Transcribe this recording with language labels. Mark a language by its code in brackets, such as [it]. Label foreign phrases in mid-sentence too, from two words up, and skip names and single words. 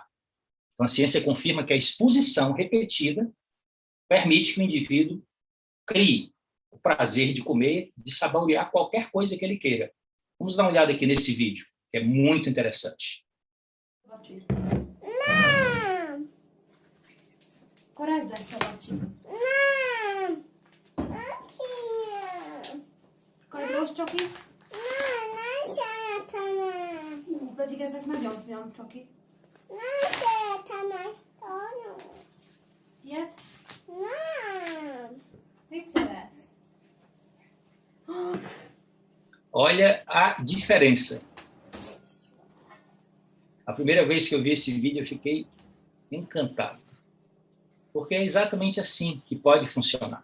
[pt] Então, a ciência confirma que a exposição repetida permite que o indivíduo crie o prazer de comer, de saborear qualquer coisa que ele queira. Vamos dar uma olhada aqui nesse vídeo, que é muito interessante. Não! Coragem dessa batida. Não! Aqui. [pl] Kojarzysz czoki? No, nasze tam. Będzie jak miałam czoki. Nasze tam na stolu. Yet? No. Victor. [pt] Olha a diferença. A primeira vez que eu vi esse vídeo, eu fiquei encantado. Porque é exatamente assim que pode funcionar.